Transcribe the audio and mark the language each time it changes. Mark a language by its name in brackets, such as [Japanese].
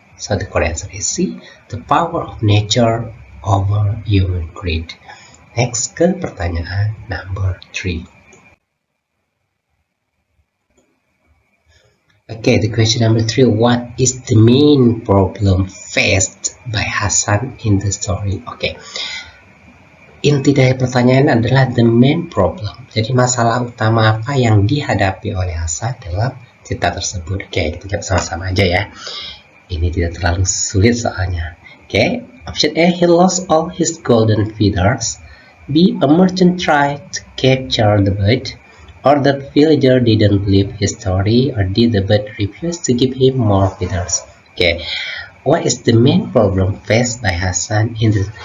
[English] So the correct answer is C, the power of nature over human greed. Next [Indonesian] ke pertanyaan number 3. [English] Okay, the question number 3. What is the main problem faced by Hasan in the story? Okay. [Indonesian] Inti dari pertanyaan adalah [English] the main problem. [Indonesian] Jadi masalah utama apa yang dihadapi oleh Hasan dalam cerita tersebut. Oke, kita jawab sama-sama aja ya. Ini tidak terlalu sulit soalnya. [English] Oke, option A, he lost all his golden feathers. B, a merchant tried to capture the bird. Or the villager didn't believe his story, or did the bird refuse to give him more feathers? Okay, what is the main problem faced by Hasan in the?